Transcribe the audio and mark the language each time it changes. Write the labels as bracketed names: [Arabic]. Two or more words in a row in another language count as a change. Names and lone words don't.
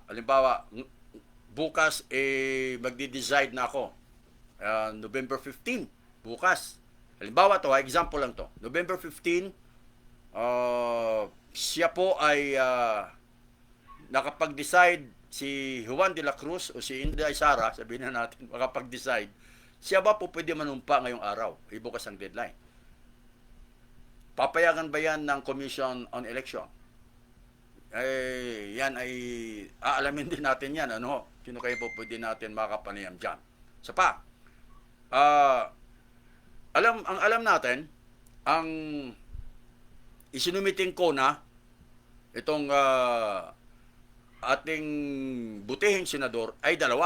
[Filipino] Halimbawa, bukas magdi-decide na ako. November 15, bukas. Halimbawa to, example lang to. November 15, siya po ay nakapag-decide si Juan de la Cruz o si Inday Sara, sabihin na natin, makapag-decide. Siya ba po pwede manumpa ngayong araw? Bukas ang deadline. Papayagan ba yan ng Commission on Election? Yan ay aalamin din natin yan. Sino kayo po pwede natin makapanayam dyan? Sa pa, alam natin, ang isinumiting ko na itong ating butihing senador ay dalawa.